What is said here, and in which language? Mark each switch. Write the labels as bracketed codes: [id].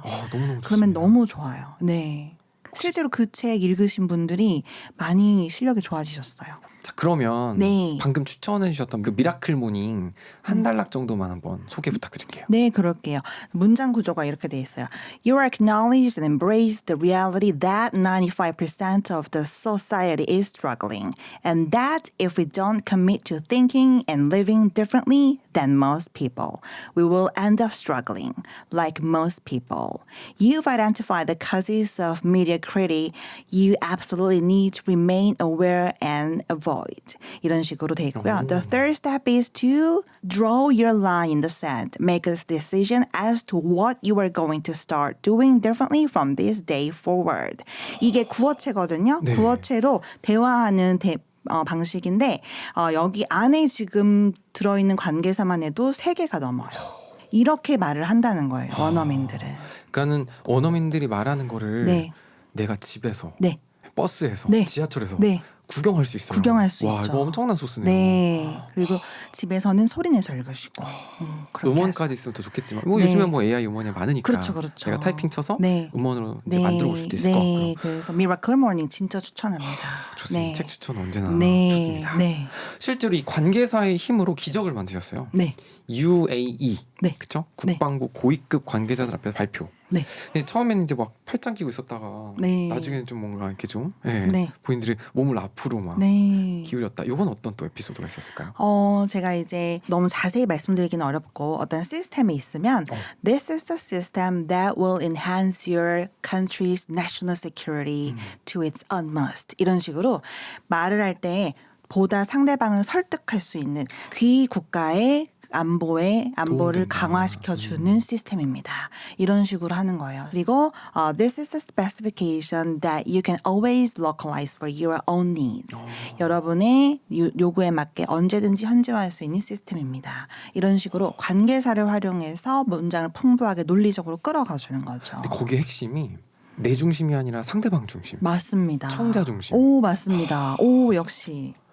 [ko] 너무너무 그러면 좋습니다. 너무 좋아요. 네. 실제로 그 책 읽으신 분들이 많이 실력이 좋아지셨어요. 자, 그러면 네. 방금 추천해 주셨던 그 미라클 모닝 한 단락 정도만 한번 소개 부탁드릴게요. 네, 그럴게요. 문장 구조가 이렇게 돼 있어요. [en] You are acknowledged and embrace the reality that 95% of the society is struggling, and that if we don't commit to thinking and living differently than most people, we will end up struggling like most people. You've identified the causes of mediocrity. You absolutely need to remain aware and avoid. [ko] 이런 식으로 돼 있고요. [en] The third step is to draw your line in the sand. Make a decision as to what you are going to start doing differently from this day forward. [ko] 이게 구어체거든요. 네. 구어체로 대화하는 방식인데 여기 안에 지금 들어있는 관계사만 해도 3개가 넘어요. 이렇게 말을 한다는 거예요. 원어민들은. 그러니까는 원어민들이 말하는 거를 네. 내가 집에서, 네. 버스에서, 네. 지하철에서 네. 구경할 수 있어요. 구경할 수 와, 있죠. 이거 엄청난 소스네요. 네. 그리고 집에서는 소리내서 읽으시고. 그렇게 음원까지 있으면 더 좋겠지만 뭐 네. 요즘에 뭐 AI 음원이 많으니까 그렇죠, 그렇죠. 내가 타이핑 쳐서 네. 음원으로 이제 만들어 볼 수도 있을 것 네. 같고요. 그래서 미라클 모닝 진짜 추천합니다. 좋습니다. 네. 책 추천 언제나 네. 좋습니다. 네. 실제로 이 관계사의 힘으로 기적을 만드셨어요. 네. UAE, 네. 그렇죠? 네. 국방부 고위급 관계자들 앞에서 발표. 네. 근데 처음에는 이제 막 팔짱 끼고 있었다가 네. 나중에는 좀 뭔가 이렇게 좀 예, 네. 본인들이 몸을 앞으로 막 네. 기울였다. 이건 어떤 또 에피소드가 있었을까요? 제가 이제 너무 자세히 말씀드리기는 어렵고 어떤 시스템이 있으면 [en] This is a system that will enhance your country's national security to its utmost. [ko] 이런 식으로 말을 할 때 보다 상대방을 설득할 수 있는 귀 국가의 안보를 도움된다. 강화시켜주는 시스템입니다. 이런 식으로 하는 거예요. 그리고 [en] This is a specification that you can always localize for your own needs. [ko] 여러분의 요구에 맞게 언제든지 현지화할 수 있는 시스템입니다. 이런 식으로 관계사를 활용해서 문장을 풍부하게 논리적으로 끌어가주는 거죠. 근데 거기에 핵심이 내 중심이 아니라 상대방 중심. 맞습니다. 청자 중심. 오, 맞습니다. 오, 역시.